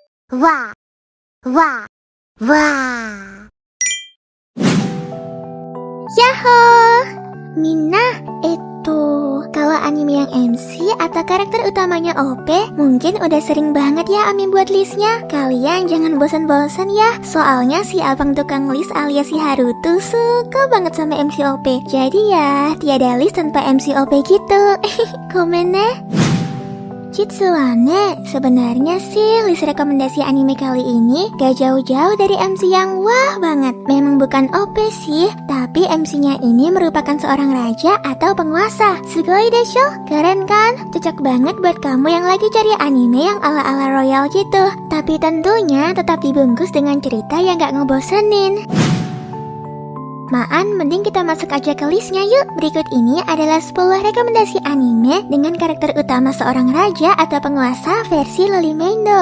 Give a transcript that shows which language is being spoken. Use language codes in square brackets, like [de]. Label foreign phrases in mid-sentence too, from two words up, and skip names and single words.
[id] わ、わ、わ。Yahoo! Minna, kalau anime yang MC atau karakter utamanya OP, mungkin udah sering banget ya Ami buat listnya. Kalian jangan bosan-bosan ya, soalnya si abang tukang list alias si Haruto suka banget sama MC OP. Jadi ya, tiada list tanpa MC OP gitu. Komen ne? Jitsuwane, sebenarnya sih list rekomendasi anime kali ini gak jauh-jauh dari MC yang wah banget. Memang bukan OP sih, tapi MC-nya ini merupakan seorang raja atau penguasa. [ja] すごいでしょ? [id] Keren kan? Cocok banget buat kamu yang lagi cari anime yang ala-ala royal gitu. Tapi tentunya tetap dibungkus dengan cerita yang gak ngebosenin. Maan, mending kita masuk aja ke listnya yuk. Berikut ini adalah 10 rekomendasi anime dengan karakter utama seorang raja atau penguasa versi Loli Meindo.